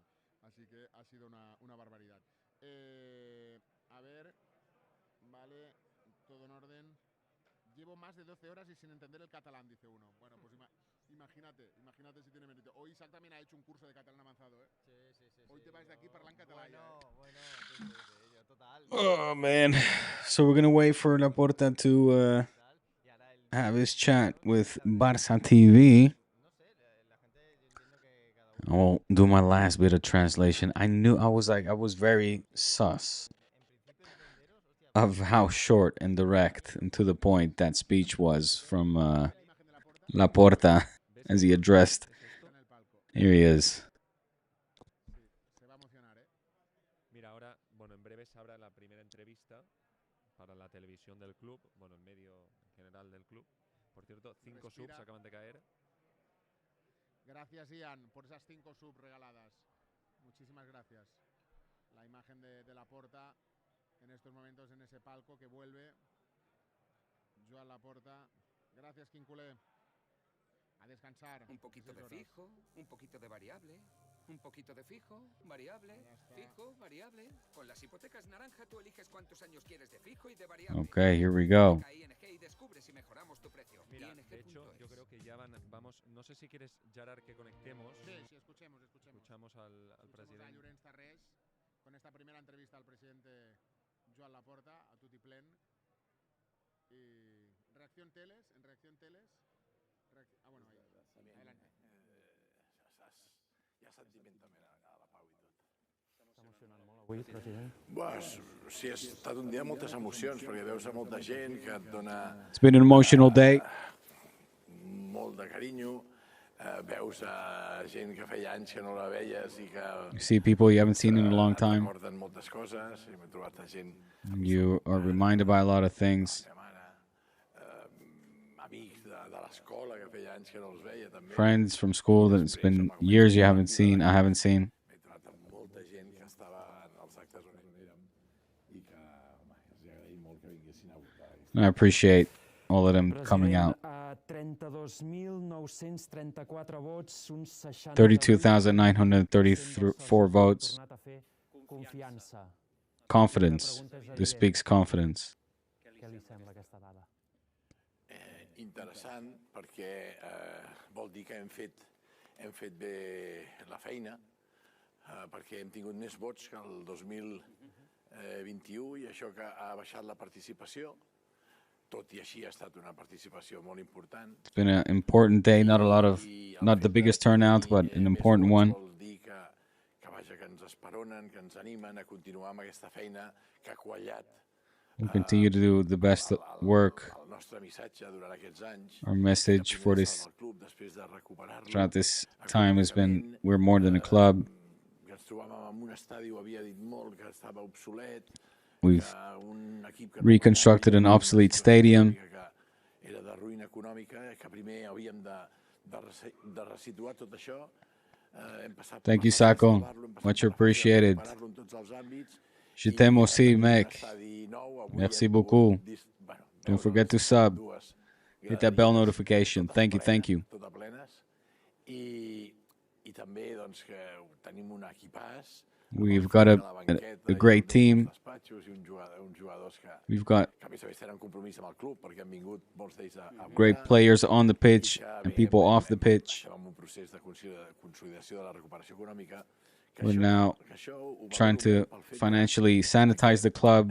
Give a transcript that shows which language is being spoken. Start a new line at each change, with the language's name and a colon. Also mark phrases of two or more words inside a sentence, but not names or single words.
Spanish: Así que ha sido una barbaridad. A ver, vale, todo en orden. Llevo más de 12 horas y sin entender el catalán, dice uno. Bueno, pues imagínate si tiene mérito. Hoy Isaac también ha hecho un curso de catalán avanzado, ¿eh? Sí. Hoy te vas de aquí
Catalan: parlant català.
Spanish: Bueno, sí, total.
English: Oh, man. So we're going to wait for Laporta to have his chat with Barça TV. I'll do my last bit of translation. I was very sus of how short and direct and to the point that speech was from Laporta as he addressed. Here he is.
Spanish: Mira, ahora, bueno, en breve se abra la primera entrevista para la televisión del club, bueno, en medio general del club. Por cierto, 5 subs acaban de caer. Gracias, Ian, por esas 5 subs regaladas. Muchísimas gracias. La imagen de Laporta en estos momentos en ese palco que vuelve. Joan Laporta. Gracias, Quinculé. A descansar. Un poquito de fijo, un poquito de variable, un poquito de fijo, variable, fijo, variable. Con las hipotecas naranja tú eliges cuántos años quieres de fijo y de variable.
English: Okay, here we go.
Spanish: Y descubre si mejoramos tu precio. Mira, de hecho, yo creo que ya vamos. No sé si quieres, Gerard, que conectemos. Sí, escuchemos. Escuchamos al presidente. A Llorenç Tarrés, con esta primera entrevista al presidente Joan Laporta, a Tutiplen. Y reacción teles. Bueno, ahí. Adelante.
Catalan: Hi ha sentiment també a la pau i tot. Està emocionant molt avui, president? Sí, ha estat un dia de moltes emocions, perquè veus a molta gent que et dona...
English: It's been an emotional day.
Catalan: Molt de carinyo. Veus a gent que feia anys que no la veies i que...
English: You see people you haven't seen in a long time.
Catalan: Recorden moltes coses i m'he trobat a gent...
English: You are reminded by a lot of things.
Catalan: Amics de l'escola que feia anys que no els veia també.
English: Friends from school that it's been years I haven't seen.
Catalan: M'he trobat amb molta gent que estava en els actes on érem i que els agraïm molt que vinguessin a votar.
English: I appreciate all of them coming out.
Catalan: 32.934 vots, uns 60...
English: 32,934 votes.
Catalan: Confiança.
English: Confidence. This speaks confidence.
Catalan: Què li sembla aquesta dada? Interessant, perquè vol dir que hem fet bé la feina, perquè hem tingut més vots que el 2021 i això que ha baixat la participació. Tot i així ha estat una participació molt important.
English: It's been an important day, not the biggest turnout, but an important one.
Catalan: Vol dir que ens esperonen, que ens animen a continuar amb aquesta feina que ha quallat
English: We'll continue to do the best work.
Catalan: El nostre missatge durant aquests anys
English: Our message for this
Catalan: després de recuperar-lo,
English: throughout this time has been we're more than a club.
Catalan: que ens trobàvem en un estadi, ho havia dit molt, que estava obsolet,
English: We've reconstructed an obsolete stadium.
Catalan: que era de ruïna econòmica, que primer havíem de resituar tot això. Hem passat
English: Thank you, Sako. Much appreciated.
Catalan: en tots els àmbits.
French: Je t'aime aussi, mec. Merci beaucoup.
English: Don't forget to sub. Hit that bell notification. Thank you, thank you.
Catalan: Tot a plenes. I també doncs, que tenim un equipàs.
English: We've got a great team. We've got great players on the pitch and people off the pitch. We're now trying to financially sanitize the club.